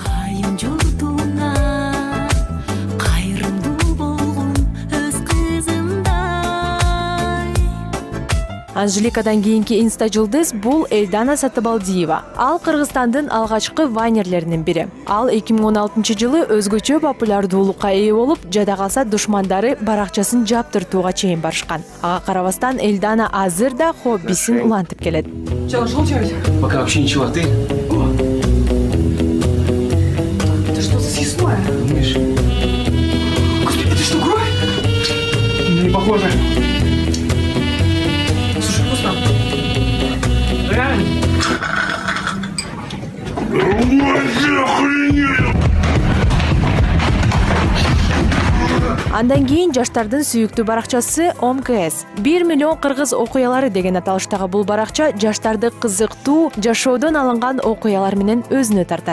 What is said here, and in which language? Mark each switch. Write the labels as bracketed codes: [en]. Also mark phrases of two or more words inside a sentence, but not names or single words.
[ky] Анжеликадан кийинки инста жылдыз бул Элдана Сатыбалдиева. Ал Кыргызстандын алгачкы вайнерлеринин бири. Ал 2016 жылы өзгөчө популярдуулукка ээ болуп, жада калса душмандары баракчасын жаптыртууга чейин барышкан. Ага карабастан Элдана азыр да хоббисин улантып келет. [ru] Пока вообще ничего, а ты? Это что за съестное? Миш. Господи, это что, кровь? Не похоже. Реально? [ky] Андан кийин жаштардын сүйүктүү баракчасы ОМКС. 1 миллион кыргыз окуялары деген аталыштагы бул баракча жаштарды кызыктуу жашоодон алынган окуялар менен өзүнө тартат.